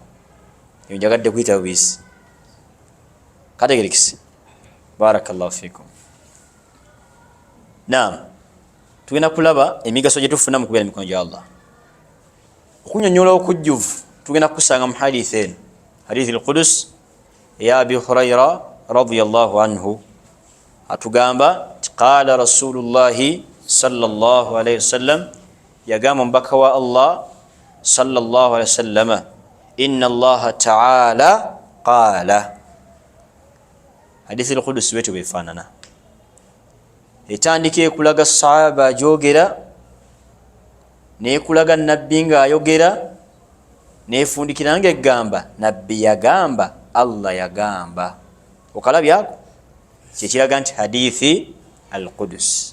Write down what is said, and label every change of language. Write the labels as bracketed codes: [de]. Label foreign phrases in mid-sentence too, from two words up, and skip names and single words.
[lg] Eyo njagadde kuyita buyisi. [ar] Kategerekisi. بارك الله فيكم. [lg] Naam. Tugenda kulaba emigaso gye tufuna mu kubeera mikono gya Allah. Okunyonnyola okujjuvu tugenda kusanga mu hadithi eno. [ar] Hadithi al-Qudus ya Abi Hurayra رضي الله عنه atugamba قال رسول الله صلى الله عليه وسلم, [lg] yagamba mbaka wa [ar] Allah صلى الله عليه وسلم إن الله تعالى قال. [lg] Hadithi al-Qudus wetu befaanana. Etandika ekulaga sahaba ajoogera, n'ekulaga nabbi ng'ayogera, n'efundikira ng'egamba nabbi yagamba, Allah yagamba. Okalabyako kyekiraga nti hadithi al-Qudus.